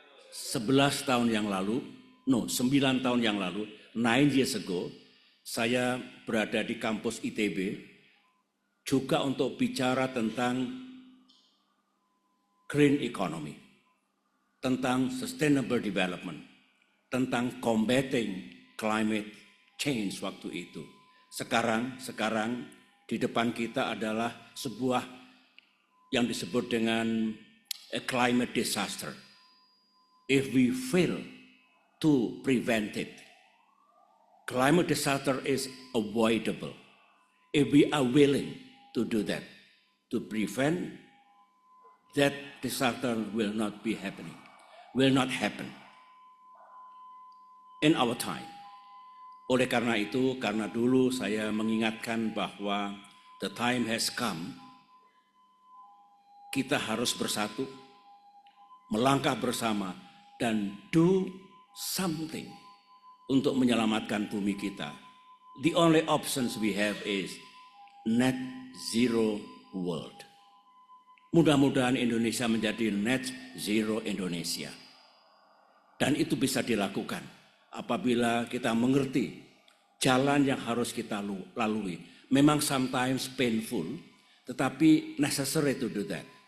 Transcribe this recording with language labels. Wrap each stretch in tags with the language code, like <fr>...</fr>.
<id>11 tahun yang lalu, 9 tahun yang lalu,</id> <en>9 years ago,</en> <id>saya berada di kampus ITB, juga untuk bicara tentang green economy, tentang sustainable development, tentang combating climate change waktu itu. Sekarang di depan kita adalah sebuah yang disebut dengan a climate disaster.</id> <en>If we fail to prevent it, climate disaster is avoidable. If we are willing to do that, to prevent that disaster will not happen in our time.</en> <id>Oleh karena itu, karena dulu saya mengingatkan bahwa</id> <en>the time has come,</en> <id>kita harus bersatu, melangkah bersama, dan</id> <en>do something</en> <id>untuk menyelamatkan bumi kita.</id> <en>The only options we have is net zero world.</en> <id>Mudah-mudahan Indonesia menjadi net zero Indonesia. Dan itu bisa dilakukan apabila kita mengerti jalan yang harus kita lalui. Memang</id> <en>sometimes painful,</en> <id>tetapi</id> <en>necessary to do that.</en>